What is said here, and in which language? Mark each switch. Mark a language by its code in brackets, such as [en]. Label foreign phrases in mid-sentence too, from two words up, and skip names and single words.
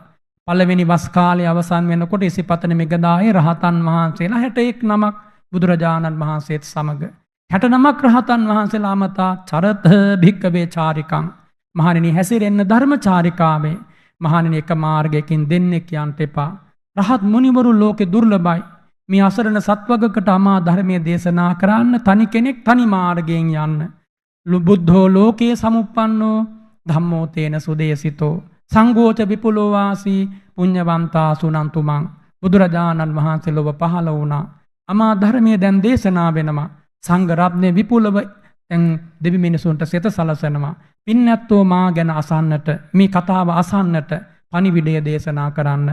[si] පළවෙනි වස් කාලයේ අවසන් වෙනකොට ඉසිපතන මෙගදායේ රහතන් වහන්සේලා 61 නමක් බුදුරජාණන් වහන්සේත් සමග 69ක් රහතන් වහන්සේලා අමතා [pi] චරත භික්කවේ චාරිකං. [si] මහණෙනි හැසිරෙන්න ධර්මචාරිකාවේ. මහණෙනි එක මාර්ගයකින් දෙන්නෙක් යන්න එපා. රහත් මුනිවරු ලෝකේ දුර්ලභයි. මේ අසරණ සත්වගකට අමා ධර්මයේ දේශනා කරන්න තනි කෙනෙක් තනි මාර්ගයෙන් යන්න. [pi] බුද්ධෝ ලෝකේ සමුප්පන්නෝ ධම්මෝ තේන සුදේසිතෝ සංඝෝච විපුලෝ වාසී පුඤ්ඤවන්තා සුනන්තුමන්. [si] බුදුරජාණන් වහන්සේ ලොව පහළ වුණා. අමා ධර්මයේ දැන් දේශනා වෙනවා. සංඝ රත්නේ විපුලව දැන් දෙවි මිනිසුන්ට සිත සලසනවා. පින්නැත්තෝ මා ගැන අසන්නට, මේ කතාව අසන්නට පණිවිඩය දේශනා කරන්න.